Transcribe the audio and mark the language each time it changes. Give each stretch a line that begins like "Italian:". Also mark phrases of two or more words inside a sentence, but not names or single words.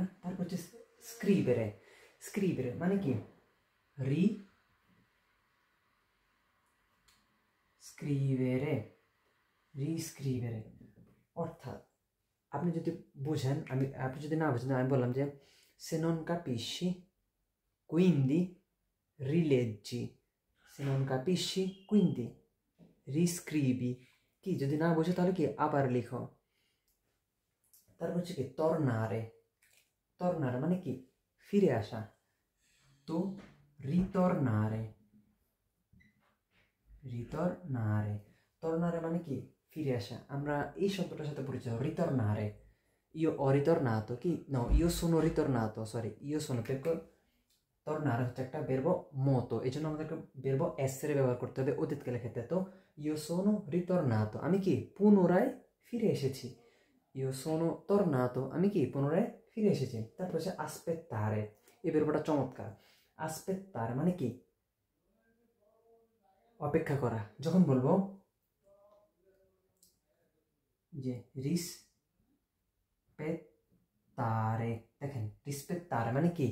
Bangla: তারপর হচ্ছে স্ক্রিবেরে। স্ক্রিবেরে মানে কি? রিস্ক্রিবেরে। অর্থাৎ আপনি যদি বুঝেন, আপনি যদি না বুঝেন, আমি বললাম যে
Italian: se non capisci quindi rileggi, se non capisci quindi riscrivi।
Bangla: কি? যদি না বুঝে তাহলে কি? আবার লিখো। তারপর হচ্ছে কি? tornare। tornare মানে কি? ফিরে আসা। তো
Italian: ritornare, tornare
Bangla: মানে কি? ফিরে আসা। আমরা এই শব্দটার সাথে পরিচিত।
Italian: ritornare, io ho ritornato, কি? no, io sono ritornato, সরি, io sono, perché tornare
Bangla: হচ্ছে একটা
Italian: verbo moto,
Bangla: এই জন্য আমাদেরকে
Italian: verbo essere
Bangla: ব্যবহার করতে হবে অতীতকালের ক্ষেত্রে।
Italian: তো io sono ritornato,
Bangla: আমি কি? পুনরায় ফিরে এসেছি।
Italian: io sono tornato,
Bangla: আমি কি? পুনরায় ফিরে এসেছি। তারপর হচ্ছে aspettare। এই verboটা চমৎকার। aspettare মানে কি? অপেক্ষা করা। যখন বলবো যে রিসপেত্তারে, দেখেন রিসপেত্তারে মানে কি?